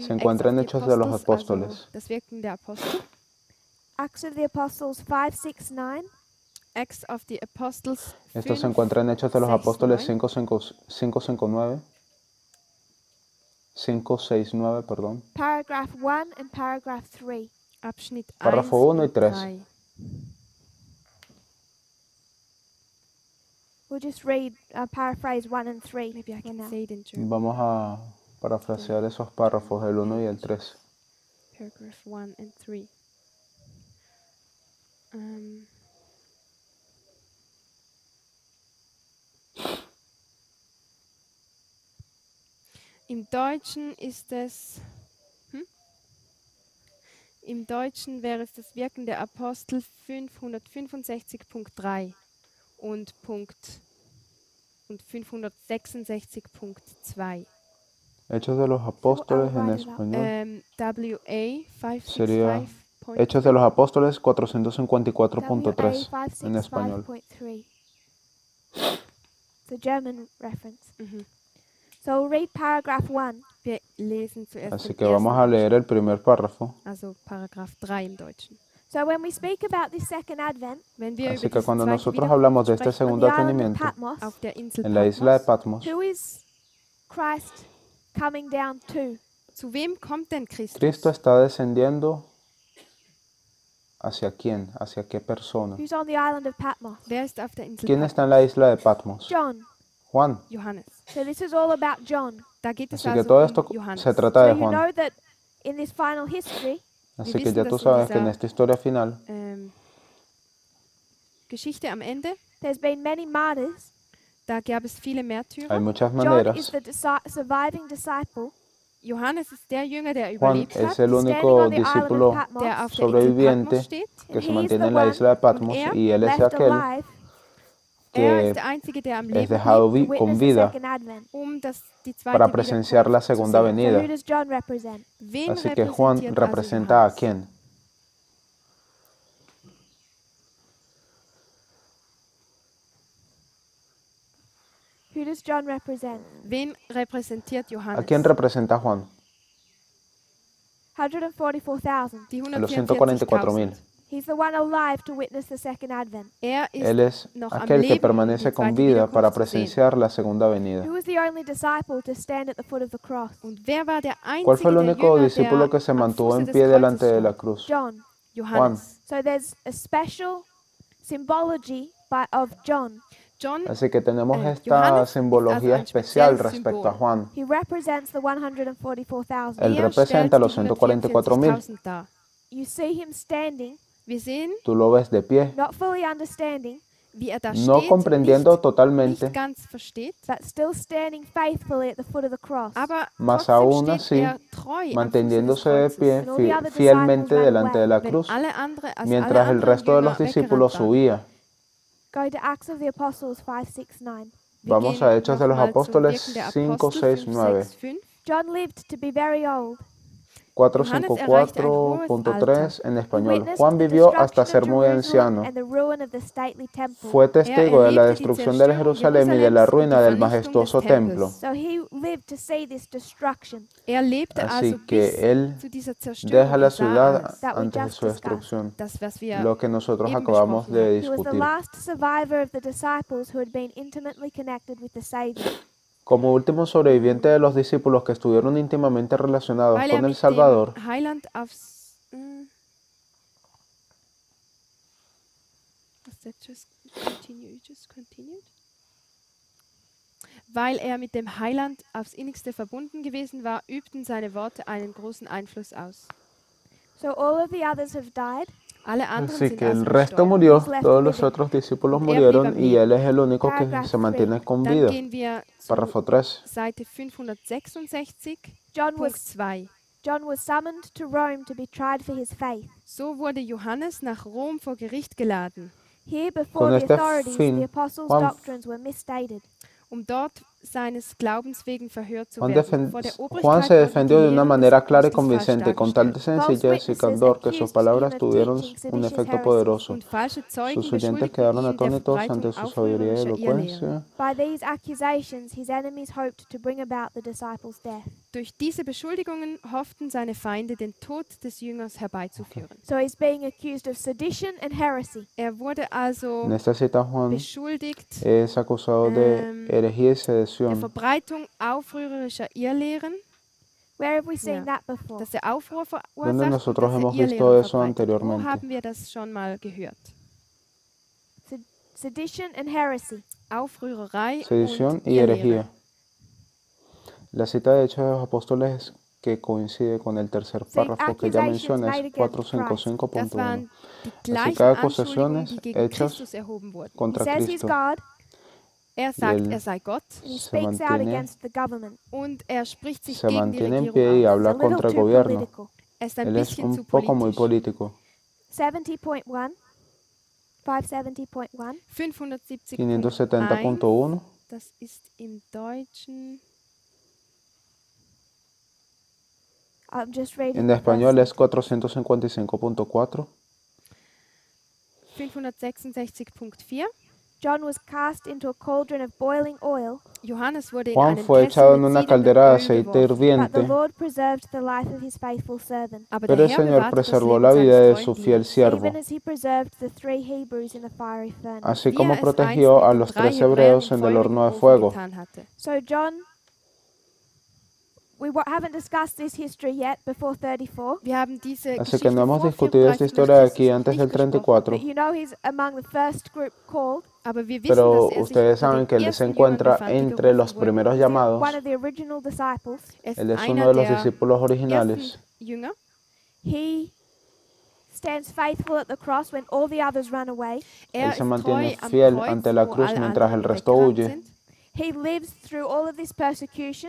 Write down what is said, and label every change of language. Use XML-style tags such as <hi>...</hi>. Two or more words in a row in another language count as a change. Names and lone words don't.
<es>Se encuentra en</es> <en>Acts of</en> <es>Hechos</es> <en>the</en> <es>de los</es> <en>Apostles,</en> <es>Apóstoles.</es> <de>also das Wirken der Apostel.</de> <en>Acts of the Apostles 5, 6, 9. Acts of the Apostles</en> <es>Esto se 5, encuentra en Hechos de los 6, Apóstoles 9. 569, perdón.</es> <en>Paragraph 1 and paragraph 3.</en> <de>Abschnitt 1</de> <es>Párrafo 1 y</es> <de>und 3.</de> <es>3.</es> <en>We'll just read, paraphrase 1 and 3 Maybe I for can now. say it in German.</en> <es>Vamos a parafrasear esos párrafos, el 1 y el 3.</es> <en>Paragraph 1 and 3.</en> <de>Im Deutschen ist es... Im Deutschen wäre es das Wirken der Apostel 565.3 und 566.2.</de> <es>Hechos de los Apóstoles en</es> <en>write it up.</en> <es>español.</es> <de>WA</de> <es>Sería 565. Hechos de los Apóstoles</es> <de>WA</de> <es>454.3 en español.</es> <de>565.3.</de> <en>It's a German reference. Mhm. So we'll read paragraph 1.</en> <de>Wir lesen zuerst</de> <es>Así</es> <de>den</de> <es>que vamos a</es> <de>ersten</de> <es>leer el primer párrafo.</es> <de>also Paragraph 3 im Deutschen.</de> <en>So when we speak about this second advent</en> <de>Wenn wir</de> <es>Así</es> <de>über</de> <es>que</es> <de>diese</de> <es>cuando</es> <de>zweite</de> <es>nosotros hablamos de este</es> <de>Wiederkunft</de> <en>on</en> <es>segundo</es> <en>the island of</en> <es>advenimiento</es> <en>Patmos,</en> <de>auf der Insel</de> <es>en la isla de</es> <de>Patmos,</de> <es>Patmos,</es> <en>who is Christ coming down to?</en> <de>zu wem kommt denn Christus?</de> <es>Cristo está descendiendo ¿hacia quién? ¿Hacia qué persona?</es> <en>Who's on the island of Patmos?</en> <de>Wer ist auf der Insel</de> <es>¿Quién</es> <de>Patmos?</de> <es>está en la isla de Patmos?</es> <en>John.</en> <es>Juan.</es> <de>Johannes.</de> <en>So this is all about John.</en> <de>Da geht es</de> <es>Así que</es> <de>also</de> <es>todo esto</es> <de>Johannes.</de> <es>se trata</es> <en>So</en> <es>de</es> <en>you</en> <es>Juan.</es> <en>know that in this final history,</en> <es>Así</es> <de>Wir</de> <es>que ya</es> <de>wissen,</de> <es>tú</es> <de>dass in</de> <es>sabes que en</es> <de>dieser-</de> <es>esta historia final</es> <de>Geschichte am Ende,</de> <en>there's been many martyrs.</en> <de>da gab es viele</de> <es>hay</es> <de>Märtyrer.</de> <es>muchas</es> <en>John is</en> <es>maneras.</es> <en>the surviving disciple</en> <de>Johannes ist der Jünger, der</de> <es>Juan</es> <de>überlebt</de> <es>es</es> <de>hat,</de> <es>el</es> <en>standing</en> <es>único</es> <en>on the island</en> <es>discípulo</es> <en>of Patmos,</en> <de>der auf der Insel</de> <es>sobreviviente</es> <de>Patmos steht.</de> <es>que</es> <en>and</en> <es>se</es> <en>he is</en> <es>mantiene</es> <en>the</en> <es>en la</es> <en>one</en> <es>isla de Patmos</es> <de>er</de> <es>y él es</es> <en>left</en> <es>aquel</es> <en>alive</en> <de>Er</de> <es>que</es> <de>ist der Einzige, der am</de> <es>es</es> <de>Leben</de> <es>dejado</es> <de>blieb,</de> <en>to</en> <es>con</es> <en>witness the</en> <es>vida</es> <en>second advent.</en> <de>die zweite</de> <es>para presenciar la</es> <de>Wiederkunft zu</de> <es>segunda</es> <de>sehen.</de> <en>So</en> <es>venida.</es> <en>who does John represent?</en> <de>Wen</de> <es>Así que Juan</es> <de>repräsentiert also</de> <es>representa a</es> <de>Johannes?</de> <es>quién?</es> <en>Who does John represent?</en> <de>Wen repräsentiert</de> <es>¿A</es> <de>Johannes?</de> <es>quién representa Juan?</es> <en>144,000.</en> <de>Die</de> <es>A los 144.000.</es> <de>144.000.</de> <en>He's the one alive to witness the second advent.</en> <de>Er ist</de> <es>Él es</es> <de>noch am</de> <es>aquel que</es> <de>Leben,</de> <es>permanece</es> <de>die</de> <es>con</es> <de>zweite</de> <es>vida para</es> <de>Wiederkunft zu sehen.</de> <es>presenciar la segunda venida.</es> <en>Who was the only disciple to stand at the foot of the cross?</en> <de>Und wer war der Einzige,</de> <es>¿Cuál fue el</es> <de>der</de> <es>único</es> <de>Jünger,</de> <es>discípulo</es> <de>der</de> <es>que se</es> <de>am</de> <es>mantuvo</es> <de>Fuße</de> <es>en</es> <de>des</de> <es>pie</es> <de>Kreuzes</de> <es>delante de la</es> <de>stand?</de> <es>cruz?</es> <en>John.</en> <de>Johannes.</de> <en>So there's a special symbology of John.</en> <es>Así que tenemos esta</es> <de>Johannes</de> <es>simbología</es> <de>ist also ein</de> <es>especial</es> <de>spezielles</de> <es>respecto a</es> <de>Symbol.</de> <es>Juan.</es> <en>He represents the 144,000.</en> <es>Él representa a los 144.000.</es> <de>144.000 dar.</de> <en>You see him standing,</en> <de>Wir sehen,</de> <es>Tú lo ves de pie,</es> <en>not fully understanding,</en> <de>wie da</de> <es>no</es> <de>steht,</de> <es>comprendiendo</es> <de>nicht</de> <es>totalmente,</es> <de>ganz versteht,</de> <en>but still standing faithfully at the foot of the cross.</en> <de>aber</de> <es>más</es> <de>trotzdem</de> <es>aún</es> <de>steht</de> <es>así,</es> <de>treu am Fuße des</de> <es>manteniéndose de</es> <de>Kreuzes.</de> <es>pie</es> <en>And all the other</en> <es>fielmente</es> <en>disciples ran</en> <es>delante de la</es> <de>Wenn</de> <es>cruz,</es> <de>alle alle</de> <es>mientras el</es> <de>anderen</de> <es>resto de los</es> <de>Jünger</de> <es>discípulos</es> <de>weggerannt waren.</de> <es>subía.</es> <en>Go to Acts of the Apostles 5, 6, 9.</en> <de>Wir</de> <es>Vamos</es> <de>gehen</de> <es>a Hechos de los</es> <de>nochmal zum</de> <es>Apóstoles</es> <de>Wirken der</de> <es>5,</es> <de>Apostel,</de> <es>6,</es> <de>5,</de> <es>9.</es> <de>6, 5.</de> <en>John lived to be very old.</en> <es>454.3 en español. Juan vivió hasta ser muy anciano.</es> <en>And the ruin of the stately temple.</en> <es>Fue testigo de la destrucción de Jerusalén y de la ruina del majestuoso templo.</es> <en>So he lived to see this destruction.</en> <de>Lebte</de> <es>Así</es> <de>also bis</de> <es>que él</es> <de>zu dieser Zerstörung</de> <es>deja la</es> <de>und sah</de> <es>ciudad</es> <de>alles.</de> <es>antes de su destrucción,</es> <de>Das, was wir</de> <es>lo que nosotros</es> <de>eben</de> <es>acabamos</es> <de>besprochen</de> <es>de</es> <de>haben.</de> <en>He was the</en> <es>discutir.</es> <en>last survivor of the disciples who had been intimately connected with the Savior.</en> <es>Como último sobreviviente de los discípulos que estuvieron íntimamente relacionados</es> <de>Weil</de> <es>con el</es> <de>mit</de> <es>Salvador,</es> <de>dem Heiland aufs...</de> <en>Was that just continued?</en> <de>Weil mit dem Heiland aufs innigste verbunden gewesen war, übten seine Worte einen großen Einfluss aus.</de> <en>So all of the others have died.</en> <de>Alle anderen</de> <es>así</es> <de>sind</de> <es>que</es> <de>also</de> <es>el resto</es> <de>gestorben.</de> <es>murió, todos los otros discípulos murieron y él es el único que</es> <en>Paragraph</en> <es>se mantiene con</es> <de>Dann</de> <es>vida.</es> <de>gehen wir zu</de> <es>Párrafo 3.</es> <de>Seite 566,</de> <en>John</en> <de>Punkt</de> <en>was</en> <de>2.</de> <en>John was summoned to Rome to be tried for his faith.</en> <de>So wurde Johannes nach Rom vor Gericht geladen,</de> <en>Here,</en> <es>Con</es> <en>before the</en> <es>este</es> <en>authorities,</en> <es>fin,</es> <en>the apostles'</en> <es>Juan-</es> <en>doctrines were misstated.</en> <de>dort seines Glaubens wegen verhört zu</de> <es>Juan,</es> <de>werden. Vor der Obrigkeit</de> <es>Juan se</es> <de>wurden</de> <es>defendió</es> <de>die</de> <es>de una</es> <de>Lehren</de> <es>manera</es> <de>des</de> <es>clara y</es> <de>Augustus falsch</de> <es>convincente, con tal</es> <de>dargestellt.</de> <es>sencillez y candor que sus palabras tuvieron un efecto poderoso.</es> <de>Und falsche Zeugen</de> <es>Sus oyentes</es> <de>beschuldigten</de> <es>quedaron</es> <de>ihn der</de> <es>atónitos</es> <de>Verbreitung</de> <es>ante su sabiduría y</es> <de>aufrührerischer Irrlehren.</de> <es>elocuencia.</es> <en>By these accusations, his enemies hoped to bring about the disciples' death.</en> <de>Durch diese Beschuldigungen hofften seine Feinde, den Tod des Jüngers herbeizuführen.</de> <en>So he's being accused of sedition and heresy.</en> <de>Wurde also</de> <es>En esta cita Juan</es> <de>beschuldigt</de> <es>es acusado de herejía y</es> <de>der</de> <es>sedición.</es> <de>Verbreitung aufrührerischer Irrlehren,</de> <en>Where have we seen</en> <de>Ja.</de> <en>that before?</en> <de>dass er Aufruhr verursacht</de> <es>Donde</es> <de>und</de> <es>nosotros</es> <de>dass er</de> <es>hemos visto</es> <de>Irrlehren</de> <es>eso</es> <de>verbreitet. Wo</de> <es>anteriormente.</es> <de>haben wir das schon mal gehört?</de> <en>Sedition and heresy.</en> <de>Aufrührerei</de> <es>Sedición</es> <de>und</de> <es>y</es> <de>Irrlehre.</de> <es>herejía. La cita de Hechos de los Apóstoles que coincide con el tercer párrafo que ya menciona es</es> <de>Das 455.1. waren die</de> <es>Así</es> <de>gleichen</de> <es>que</es> <de>Anschuldigungen,</de> <es>acusaciones</es> <de>die gegen</de> <es>hechas</es> <de>Christus erhoben wurden.</de> <en>He</en> <es>contra</es> <en>says he's</en> <es>Cristo.</es> <en>God,</en> <de>Er sagt,</de> <es>él</es> <de>er sei Gott</de> <en>and he</en> <es>se</es> <en>speaks out</en> <es>mantiene,</es> <en>against the government.</en> <de>und er spricht sich</de> <es>se</es> <de>gegen die</de> <es>mantiene en</es> <de>Regierung</de> <es>pie y</es> <de>aus.</de> <es>habla</es> <en>It's a little</en> <es>contra el</es> <en>too</en> <es>gobierno.</es> <en>political.</en> <de>Er ist ein</de> <es>Él es</es> <de>bisschen zu</de> <es>un poco muy</es> <de>politisch.</de> <es>político. 70.1. 570.1. 570.1, 570.1.</es> <de>das ist im Deutschen.</de> <en>I'm just reading.</en> <es>En</es> <en>the</en> <es>español</es> <en>first</en> <es>es 455.4. 566.4.</es> <en>John was cast into a cauldron of boiling oil,</en> <de>Johannes wurde in</de> <es>Juan</es> <de>einen</de> <es>fue</es> <de>Kessel</de> <es>echado en</es> <de>mit</de> <es>una</es> <de>siedendem</de> <es>caldera de</es> <de>Öl</de> <es>aceite</es> <de>geworfen.</de> <en>but the</en> <es>hirviente,</es> <en>Lord preserved the life of his faithful servant,</en> <de>Aber</de> <es>pero</es> <de>der</de> <es>el</es> <de>Herr</de> <es>Señor</es> <de>bewahrte das</de> <es>preservó</es> <de>Leben</de> <es>la vida de</es> <de>seines</de> <es>su</es> <de>Freundlichen.</de> <es>fiel siervo,</es> <en>even as he preserved the 3 Hebrews in the fiery furnace.</en> <es>así</es> <de>Wie</de> <es>como</es> <de>es</de> <es>protegió</es> <de>einst</de> <es>a</es> <de>mit den</de> <es>los</es> <de>3</de> <es>3</es> <de>Hebräern</de> <es>hebreos</es> <de>im</de> <es>en el horno de</es> <de>feurigen</de> <es>fuego.</es> <de>Ofen getan hatte.</de> <en>So John, we haven't discussed this history yet before 34,</en> <de>Wir haben diese</de> <es>Así</es> <de>Geschichte</de> <es>que no hemos</es> <de>vor</de> <es>discutido esta</es> <de>34</de> <es>historia de</es> <de>nach</de> <es>aquí</es> <de>Christus</de> <es>antes</es> <de>nicht</de> <es>del</es> <de>gesprochen.</de> <es>34,</es> <en>but you know he's among the first group called,</en> <de>Aber wir wissen,</de> <es>pero</es> <de>dass er sich</de> <es>ustedes</es> <de>unter</de> <es>saben</es> <de>den</de> <es>que él se</es> <de>ersten Jüngern</de> <es>encuentra</es> <de>befand, die</de> <es>entre los</es> <de>gerufen wurden.</de> <es>primeros</es> <en>one</en> <es>llamados.</es> <en>of the original disciples.</en> <de>Er ist</de> <es>Él es</es> <de>einer</de> <es>uno de los</es> <de>der</de> <es>discípulos originales.</es> <de>ersten Jünger.</de> <en>He stands faithful at the cross when all the others run away.</en> <de>Er</de> <es>Él</es> <de>ist</de> <es>se mantiene</es> <de>treu am</de> <es>fiel</es> <de>Kreuz,</de> <es>ante la</es> <de>wo</de> <es>cruz</es> <de>alle</de> <es>mientras el</es> <de>anderen</de> <es>resto</es> <de>weggerannt</de> <es>huye.</es> <de>sind.</de> <en>He lives through all of this persecution.</en>